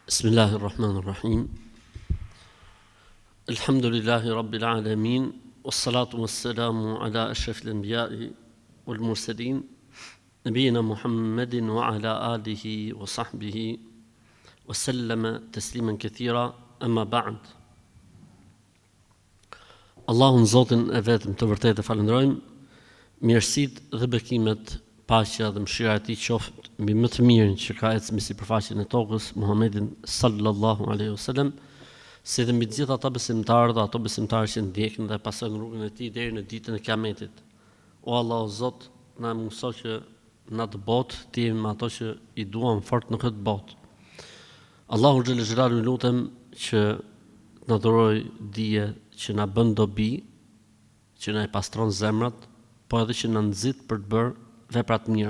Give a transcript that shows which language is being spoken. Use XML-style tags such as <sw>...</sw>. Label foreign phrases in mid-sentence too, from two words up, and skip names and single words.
<ar>بسم الله الرحمن الرحيم الحمد لله رب العالمين والصلاة والسلام على أشرف الأنبياء والمرسلين نبينا محمد وعلى آله وصحبه وسلم تسليما كثيرا أما بعد</ar> <sq>Allahun Zotin e vetëm të vërtetë e falenderojmë, mirësitë dhe bekimet, paqja dhe mëshira e tij qoftë mbi më të mirën që ka ecë mbi sipërfaqen e tokës, Muhammedin</sq> <ar>صلى الله عليه وسلم,</ar> <sq>si dhe mbi të gjithë ata besimtarë dhe ato besimtarë që ndjekin dhe pasojnë rrugën e tij deri në ditën e Kiametit. O Allah o Zot, na mëso që në atë botë të jemi me ato që i duam fort në këtë botë.</sq> <ar>الله جل جلاله</ar> <sq>lutem që na dhuroj dije që na bën dobi, që na e pastron zemrat, po edhe që na nxit për të bërë vepra të mira.</sq>